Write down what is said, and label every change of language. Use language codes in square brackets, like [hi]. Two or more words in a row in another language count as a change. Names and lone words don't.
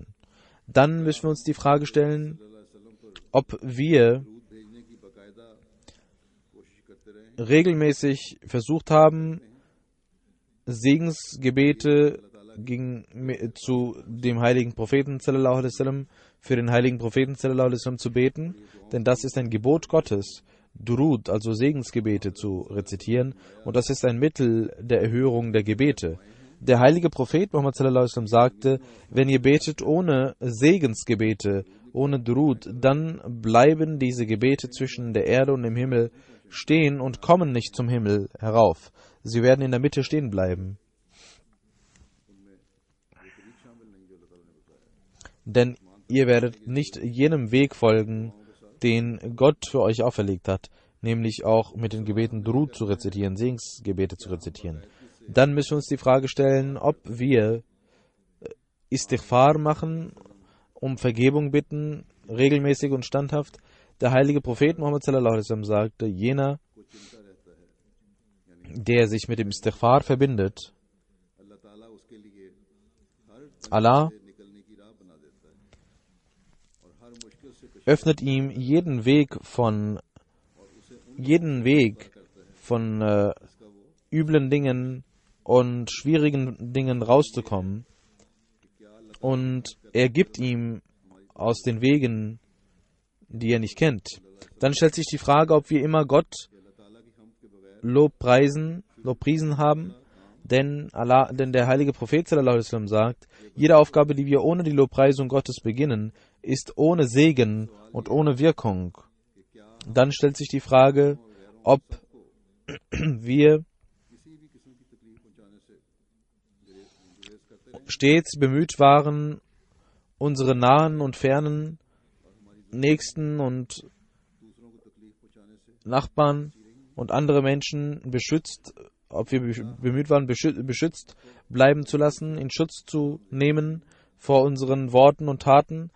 [de] Dann müssen wir uns die Frage stellen, ob wir regelmäßig versucht haben, Segensgebete zu dem heiligen Propheten [ar] صلى الله عليه وسلم, [de] für den heiligen Propheten [ar] صلى الله عليه وسلم [de] zu beten, denn das ist ein Gebot Gottes, Durud, also Segensgebete zu rezitieren, und das ist ein Mittel der Erhörung der Gebete. Der heilige Prophet Muhammad [ar] صلى الله عليه وسلم [de] sagte, wenn ihr betet ohne Segensgebete, ohne Durud, dann bleiben diese Gebete zwischen der Erde und dem Himmel stehen und kommen nicht zum Himmel herauf. Sie werden in der Mitte stehen bleiben. Denn ihr werdet nicht jenem Weg folgen, den Gott für euch auferlegt hat, nämlich auch mit den Gebeten Durud zu rezitieren, Segensgebete zu rezitieren. Dann müssen wir uns die Frage stellen, ob wir Istighfar machen, um Vergebung bitten, regelmäßig und standhaft. Der heilige Prophet Muhammad [ar] صلى الله عليه وسلم [de] sagte, jener, der sich mit dem Istighfar verbindet, Allah öffnet ihm jeden Weg von üblen Dingen und schwierigen Dingen rauszukommen, und er gibt ihm aus den Wegen, die er nicht kennt. Dann stellt sich die Frage, ob wir immer Gott Lobpriesen haben, denn der heilige Prophet [ar] صلى الله عليه وسلم [de] sagt, jede Aufgabe, die wir ohne die Lobpreisung Gottes beginnen, ist ohne Segen und ohne Wirkung. Dann stellt sich die Frage, ob wir stets bemüht waren, unsere nahen und fernen Nächsten und Nachbarn und andere Menschen ob wir bemüht waren, beschützt bleiben zu lassen, in Schutz zu nehmen vor unseren Worten und Taten.